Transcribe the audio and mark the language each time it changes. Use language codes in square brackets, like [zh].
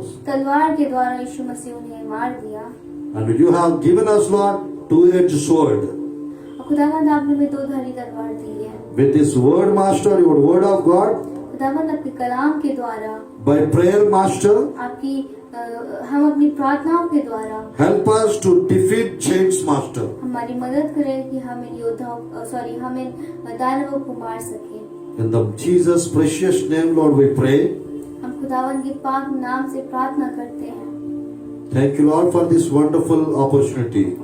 [hi] तलवार के द्वारा यीशु मसीह उन्हें मार दिया। [en] And you have given us, Lord, 2-edged sword. [hi] और खुदावंद आपने हमें 2 धारी तलवार दी है। [en] With this word, Master, your word of God, [hi] खुदावंद आपके कलाम के द्वारा, [en] by prayer, Master, [hi] आपकी हम अपनी प्रार्थनाओं के द्वारा [en] help us to defeat chains, Master. [hi] हमारी मदद करें कि हम इन योद्धाओं हम इन दानवों को मार सकें। [en] In the Jesus' precious name, Lord, we pray. [hi] हम खुदावंद के पाक नाम से प्रार्थना करते हैं। [en] Thank you, Lord, for this wonderful opportunity.